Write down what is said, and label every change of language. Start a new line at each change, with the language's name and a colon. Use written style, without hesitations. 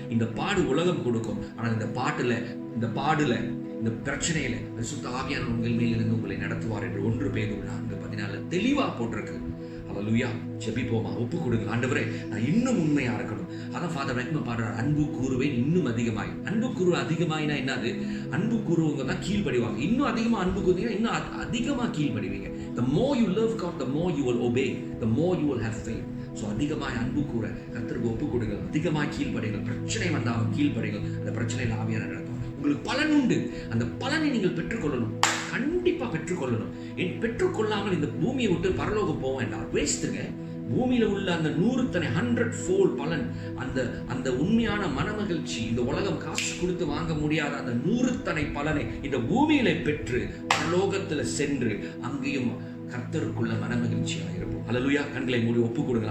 Tamil: இந்த பாடு உலகம் கொடுக்கும். ஆனா இந்த பாடுல இந்த பிரச்சனையில பரிசுத்த ஆவியானவர் உங்கள் மேல் இருந்து உங்களை நடத்துவார் என்று 1 பேதுரு 4:14 தெளிவா போட்டிருக்கு. ஹல்லேலூயா. ஜெபிப்போமா, ஒப்பு கொடுங்க. ஆண்டவரே, நான் இன்னும் உண்மையா இருக்கணும். அதான் ஃபாதர் ரெக்ம பாடுறார், அன்பு கூறுவேன் இன்னும் அதிகமாய். அன்பு கூறு அதிகமாயினா என்னது? அன்பு கூறுவங்க தான் கீழ்ப்படிவாங்க. இன்னும் அதிகமா அன்பு கூறுவீங்க, இன்னும் அதிகமா கீழ்ப்படிவீங்க.
English: The more you love God, the more you will obey, the more you will have faith.
Tamil: So அதிகமாய் அன்பு கூற கர்த்தருக்கு ஒப்பு கொடுங்க. அதிகமாய் கீழ்ப்படிங்கள். பிரச்சனை வந்தாலும் கீழ்ப்படிங்கள். அந்த பிரச்சனையில் ஆவியான நடத்தும். உங்களுக்கு பலன் உண்டு. அந்த பலனை நீங்கள் பெற்றுக்கொள்ளணும். கண்டிப்பா பெற்றுக்கொள்ளணும். பெற்றுக்கொள்ளாமல் இந்த பூமியை விட்டு பரலோகம் போக வேண்டாம். வேஸ்ட்டுங்க. பூமியில உள்ள அந்த 100 பலன், அந்த உண்மையான மனமகிழ்ச்சி, இந்த உலகம் காசு கொடுத்து வாங்க முடியாத அந்த 100 பலனை இந்த பூமியில பெற்று பரலோகத்துல சென்று அங்கேயும் கர்த்தருக்குள்ள மனமகிழ்ச்சியாக இருப்போம். ஹல்லேலூயா. கண்களை மூடி ஒப்பு கொடுங்க.